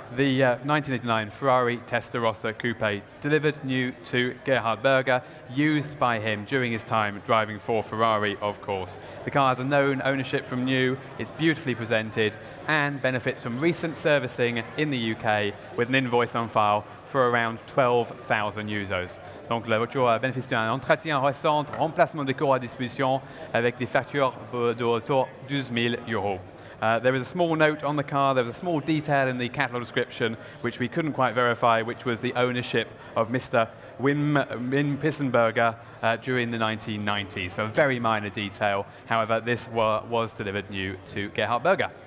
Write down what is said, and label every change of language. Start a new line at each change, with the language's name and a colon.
English: The 1989 Ferrari Testarossa Coupe, delivered new to Gerhard Berger, used by him during his time driving for Ferrari, of course. The car has a known ownership from new, it's beautifully presented, and benefits from recent servicing in the UK with an invoice on file for around 12,000 euros.
French: Donc la voiture bénéficie d'un entretien récent, remplacement de cours à disposition avec des factures de autour 12 000 euros.
English: There is a small note on the car, there was a small detail in the catalogue description which we couldn't quite verify, which was the ownership of Mr. Wim Pissenberger during the 1990s. So a very minor detail. However, this was delivered new to Gerhard Berger.